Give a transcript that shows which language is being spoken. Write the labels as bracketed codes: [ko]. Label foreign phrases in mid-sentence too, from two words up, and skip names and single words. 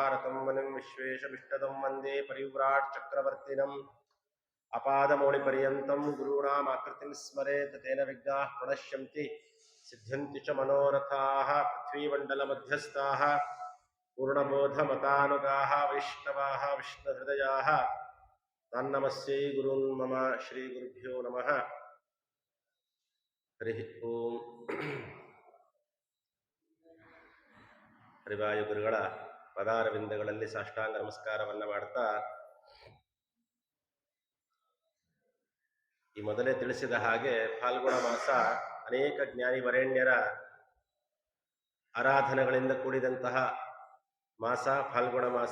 [sa] रतं मुनिं विश्वेशमिष्टदं वन्दे परिव्राट् चक्रवर्तिनम् अपादमौलिपर्यन्तं गुरूणामाकृतिं स्मरेत् तेन विघ्नाः प्रणश्यन्ति सिद्ध्यन्ति च मनोरथाः पृथ्वीमण्डलमध्यस्थाः पूर्णबोधमतानुगाः वैष्णवाः विष्णुहृदयाः तन्नमस्यै गुरुन् मम ಶ್ರೀ ಗುರುಭ್ಯೋ ನಮಃ ಹರಿ ಓಂ. [kn] ಹರಿವಾಯು ಗುರುಗಳ ಪದಾರವಿಂದಗಳಲ್ಲಿ ಸಾಷ್ಟಾಂಗ ನಮಸ್ಕಾರವನ್ನು ಮಾಡ್ತಾ, ಈ ಮೊದಲೇ ತಿಳಿಸಿದ ಹಾಗೆ ಫಾಲ್ಗುಣ ಮಾಸ ಅನೇಕ ಜ್ಞಾನಿ ವರೇಣ್ಯರ ಆರಾಧನೆಗಳಿಂದ ಕೂಡಿದಂತಹ ಮಾಸ ಫಾಲ್ಗುಣ ಮಾಸ.